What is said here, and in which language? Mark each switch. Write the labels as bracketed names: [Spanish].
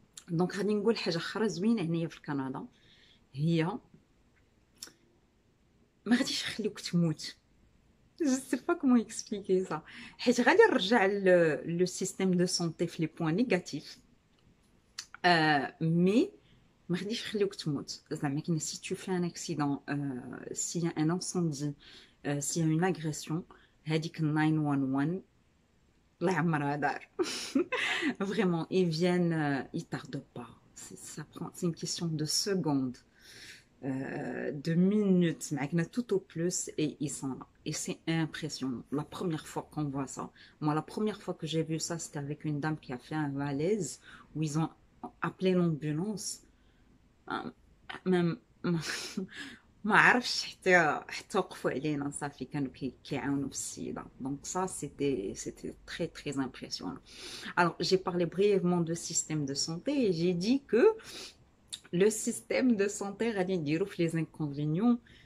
[Arabic] Donc غادي نقول حاجة أخرى زوينة هنايا في كندا هي ما غاديش يخليوك تموت. [French] Je sais pas comment expliquer ça. [Arabic] حيت غادي نرجع [French] le système de santé في les points négatifs. [Arabic] Mais ما غاديش يخليوك تموت. [French] زعما كاين si tu fais un accident, s'il y a un incendie, s'il y a une agression, [Arabic] هذيك 911 الله يعمرها دار. [French] Vraiment, ils viennent, ils tardent pas. C'est une question de secondes. De minutes, mais tout au plus, et ils sont là. Et c'est impressionnant. La première fois qu'on voit ça, moi, la première fois que j'ai vu ça, c'était avec une dame qui a fait un malaise où ils ont appelé l'ambulance. [Arabic] Même, ما عرفش حتى وقفوا علينا صافي كانوا كيعاونوا في السيده [French] donc ça c'était très très impressionnant. Alors j'ai parlé brièvement de système de santé et j'ai dit que le système de santé [Arabic] غادي نديرو في [French] les inconvénients